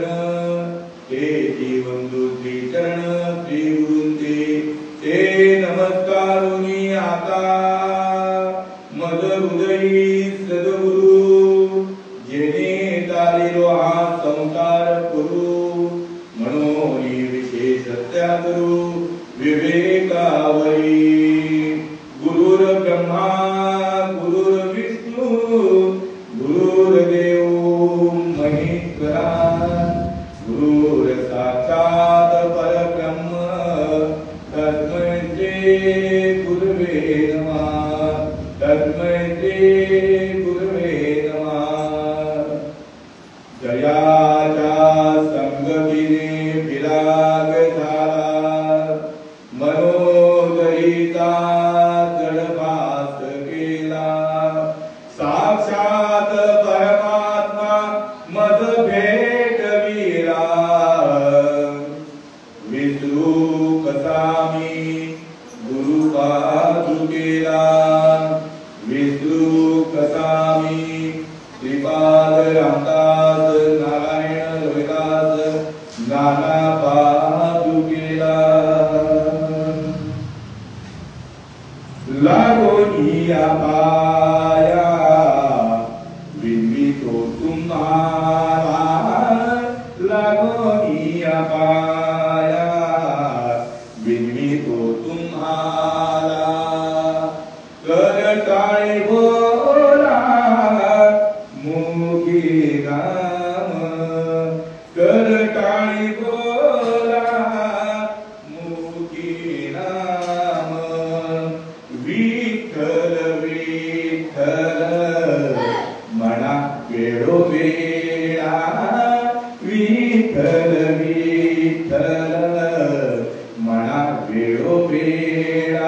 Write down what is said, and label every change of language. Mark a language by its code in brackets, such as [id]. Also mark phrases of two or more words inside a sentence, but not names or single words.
[mr] हे जीवंदू श्री चरण श्री गुरुंचे ते नमस्कारुनी आता. मद हृदयी सद्गुरु जेने तारिलो हा संसार पुरु. मनोनी विशेष त्यातरू विवेकावरी. [sa] गुरुर ब्रह्मा गुरुर विष्णू गुरुर्देव महेश्वरा. गुरुर साक्षात परब्रह्म तस्मै श्री गुरुवे नमः. तस्मै श्री गुरुवे नमः. [mr] जयाच्या संगतीने विराग झाला. मनोदयीचा जडभास केला. साक्षात परमात्मा मज भेटविला. विसरू कसा मी गुरु पादुकेला. विसरू कसा मी श्रीपाद रामदास नारायण रोहिदास नाना पादुकेला. लागोनिया पाया विनवितो तुम्हारा. लागोनिया पाया विनवितो तुम्हारा. कर टाळे बोला मुखी नाम. कर टाळे बोला मुखी नाम. विठ्ठल विठ्ठल म्हणा वेळोवेळा. विठ्ठल विठ्ठल म्हणा वेळोवेळा.